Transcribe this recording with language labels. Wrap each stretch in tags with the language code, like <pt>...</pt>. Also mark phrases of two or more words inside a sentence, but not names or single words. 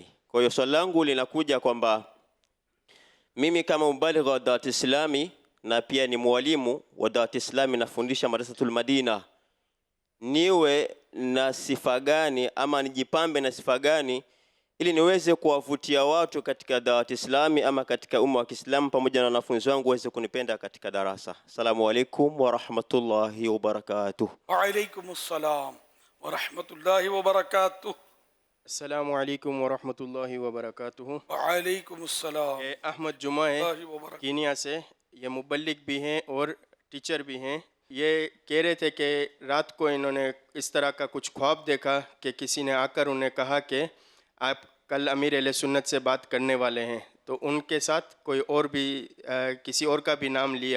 <sw>Kwa hiyo swali langu linakuja kwamba mimi kama mbaligh wa Dawat Islami na pia ni mwalimu wa Dawat Islami, nafundisha Madrasatul Madina, niwe na sifa gani ama nijipambe na sifa gani ili niweze kuwavutia watu katika Dawat Islami ama katika umma wa Kiislamu pamoja na wanafunzi wangu waweze kunipenda katika darasa.</sw> <ar>السلام عليكم ورحمة الله وبركاته. وعليكم السلام ورحمۃ اللہ وبرکاتہ. السلام علیکم ورحمۃ اللہ وبرکاتہ. وعلیکم السلام.</ar> <ur>احمد جمعہ ہے کینیا سے، یہ مبلغ بھی ہیں اور ٹیچر بھی ہیں. یہ کہہ رہے تھے کہ رات کو انہوں نے اس طرح کا کچھ خواب دیکھا کہ کسی نے آ کر انہیں کہا کہ آپ کل امیر اہل سنت سے بات کرنے والے ہیں، تو ان کے ساتھ کوئی اور بھی کسی اور کا بھی نام لیا.</ur>